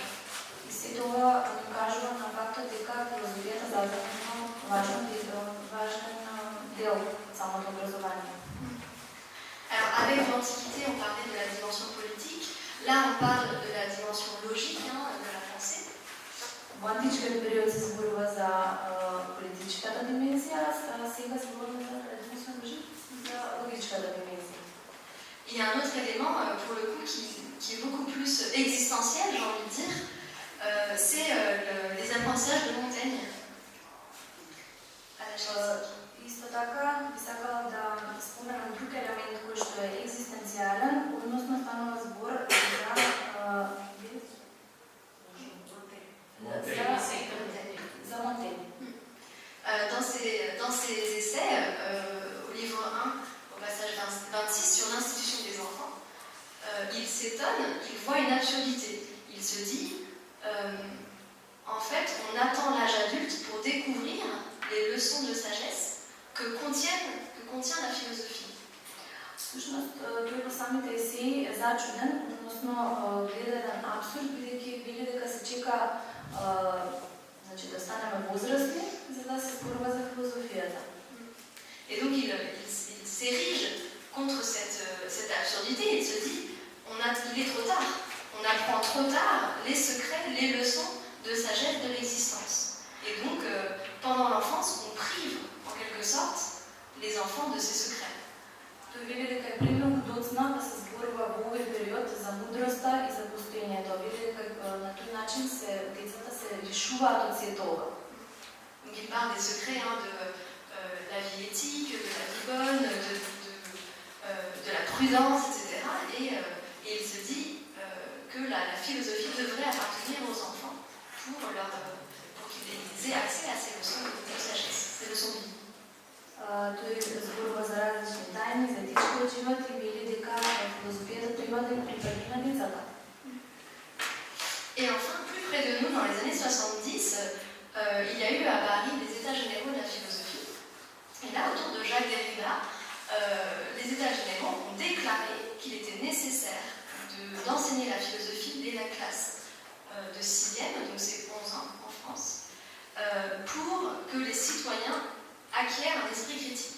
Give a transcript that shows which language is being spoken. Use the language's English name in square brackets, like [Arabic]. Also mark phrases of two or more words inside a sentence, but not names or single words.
[Macedonian] И се тоа ни кажува на фактот дека филозофијата зазема важен дел од самото образование. [French] Alors avec l'Antiquité, on parlait de la dimension politique, là on parle de la dimension logique de la pensée. [Macedonian] Во античкиот период се зборува за политичката димензија, а сега зборуваме за логичката димензија. [French] Il y a un autre élément, pour le coup, qui est beaucoup plus existentiel, j'ai envie de dire, c'est les apprentissages de Montaigne. [Macedonian] Исто така, би сакала да споменам друг елемент кој што е екзистенцијален, односно станува збор за Монтень. [French] Dans ses essais, au livre 1, au passage 26, sur l'institution des enfants, il s'étonne, il voit une absurdité. Il se dit, en fait, on attend l'âge adulte pour découvrir les leçons de sagesse que contient la philosophie. [Macedonian] Всушност, тој во самите есеи е зачуден, односно гледа еден абсурд, бидејќи вели дека се чека да станеме возрастни, за да се зборува за филозофијата. [French] Et donc il s'érige contre cette absurdité, il se dit, il est trop tard, on apprend trop tard les secrets, les leçons de sagesse de l'existence. Et donc, pendant l'enfance, on prive, en quelque sorte, les enfants de ces secrets. [Macedonian] Тој вели дека е премногу доцна да се зборува во овој период за мудроста и за постоењето. Вели дека на тој начин децата се лишуваат од сето ова. [French] Donc il parle des secrets de la vie éthique, de la vie bonne, de la prudence, etc. Et il se dit que la philosophie devrait appartenir aux enfants pour qu'ils aient accès à ces leçons de sagesse, ces leçons de vie. [Macedonian] Тој зборува за различни тајни, за етичкиот живот и вели дека филозофијата треба да им припаѓа на децата. [French] Et enfin, plus près de nous, dans les années 70, il y a eu à Paris les États généraux de la philosophie. Et là, autour de Jacques Derrida, les États généraux ont déclaré qu'il était nécessaire d'enseigner la philosophie dès la classe de 6e, donc c'est 11 ans en France, pour que les citoyens acquièrent un esprit critique.